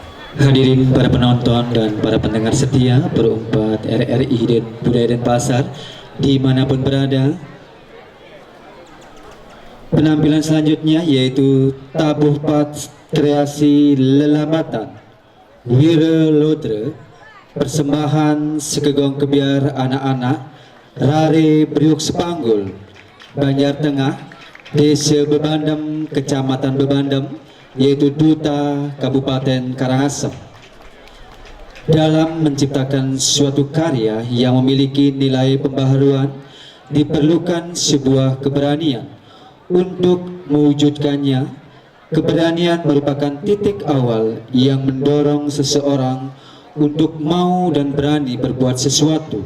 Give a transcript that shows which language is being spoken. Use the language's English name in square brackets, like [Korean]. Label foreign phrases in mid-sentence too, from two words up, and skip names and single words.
[Indonesian] Hadirin para penonton dan para pendengar setia Perumpat RRI dan Budaya Denpasar dimanapun berada, penampilan selanjutnya yaitu tabuh pat kreasi lelambatan Wira Lodre, persembahan Sekegong Kebiar anak-anak Rare Priuk Sepanggul, Banjar Tengah, Desa Bebandem, Kecamatan Bebandem, yaitu Duta Kabupaten Karangasem. Dalam menciptakan suatu karya yang memiliki nilai pembaharuan, diperlukan sebuah keberanian. Untuk mewujudkannya, keberanian merupakan titik awal yang mendorong seseorang untuk mau dan berani berbuat sesuatu.